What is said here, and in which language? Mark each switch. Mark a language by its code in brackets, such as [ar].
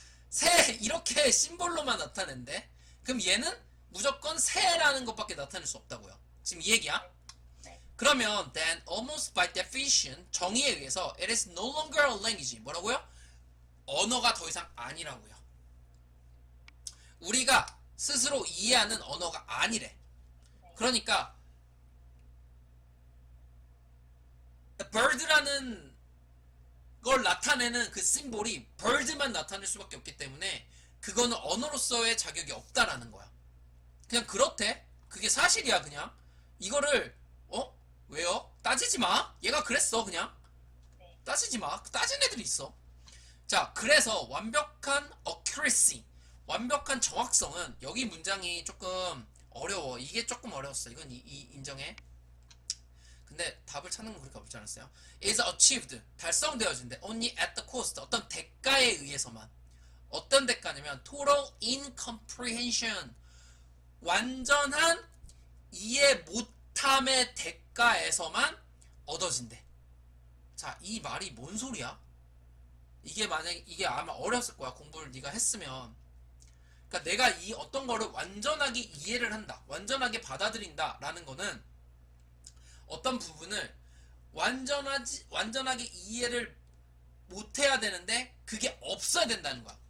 [ko] 새 이렇게 심볼로만 나타낸대? 그럼 얘는 무조건 새라는 것밖에 나타낼 수 없다고요. 지금 이 얘기야? 네. 그러면 [en] then almost by definition [ko] 정의에 의해서 [en] it is no longer a language. [ko] 뭐라고요? 언어가 더 이상 아니라고요. 우리가 스스로 이해하는 언어가 아니래. 그러니까 bird라는 걸 나타내는 그 심볼이 bird만 나타낼 수밖에 없기 때문에 그거는 언어로서의 자격이 없다라는 거야. 그냥 그렇대. 그게 사실이야. 그냥 이거를 왜요? 따지지 마. 얘가 그랬어. 그냥 따지지 마. 따진 애들이 있어. 자, 그래서 완벽한 accuracy, 완벽한 정확성은 여기 문장이 조금 어려워. 이게 조금 어려웠어. 이건 인정해. 근데 답을 찾는 건 그렇게 어렵지 않았어요. [en] is achieved, [ko] 달성되어진대. [en] only at the cost, [ko] 어떤 대가에 의해서만. 어떤 대가냐면 total incomprehension, 완전한 이해 못함의 대가에서만 얻어진대. 자, 이 말이 뭔 소리야? 이게 아마 어렸을 거야. 공부를 네가 했으면. 그러니까 내가 이 어떤 거를 완전하게 이해를 한다, 완전하게 받아들인다 라는 거는 어떤 부분을 완전하게 이해를 못해야 되는데 그게 없어야 된다는 거야.